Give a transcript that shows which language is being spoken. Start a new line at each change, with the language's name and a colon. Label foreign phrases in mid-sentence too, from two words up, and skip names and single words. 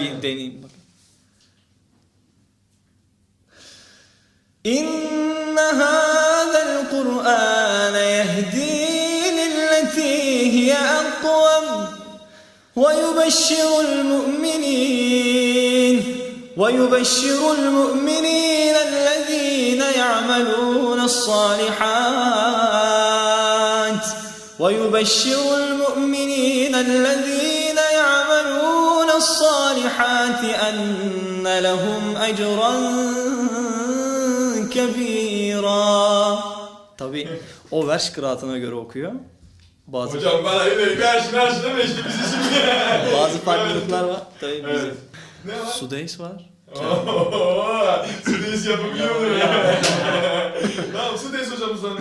Turkish: Bir deneyim bak.
Arabic: إن هذا القرآن يهدي للتي هي أقوم ويبشر المؤمنين الذين يعملون sâlihât ويبشر المؤمنين الذين يعملون الصالحات أن لهم أجرا كبيرا.
Turkish: Tabi o vers kıraatına göre okuyor. Bazı Hocam bana öyle karşı deme işte bizi şimdi. bazı farklılıklar var. Tabii Evet. bizim Ne var? Sudeys var. Sudeys yapabiliyor mu ya? Tamam Sudeys hocamızdan.